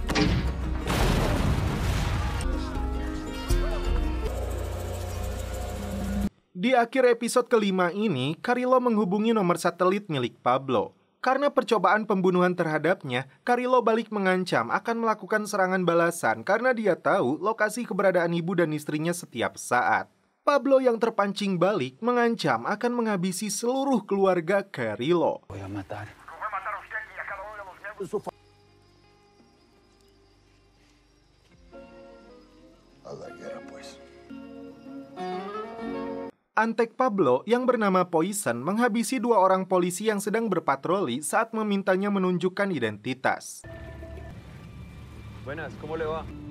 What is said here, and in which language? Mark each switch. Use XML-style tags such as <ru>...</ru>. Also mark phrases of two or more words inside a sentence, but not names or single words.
<id>Di akhir episode kelima ini, Carrillo menghubungi nomor satelit milik Pablo. Karena percobaan pembunuhan terhadapnya, Carrillo balik mengancam akan melakukan serangan balasan karena dia tahu lokasi keberadaan ibu dan istrinya setiap saat. Pablo yang terpancing balik mengancam akan menghabisi seluruh keluarga Carrillo.</id> <es>A la guerra, pues.</es> <id>Antek Pablo yang bernama Poison menghabisi 2 orang polisi yang sedang berpatroli saat memintanya menunjukkan identitas.</id> <es>Buenas, ¿cómo le va?</es>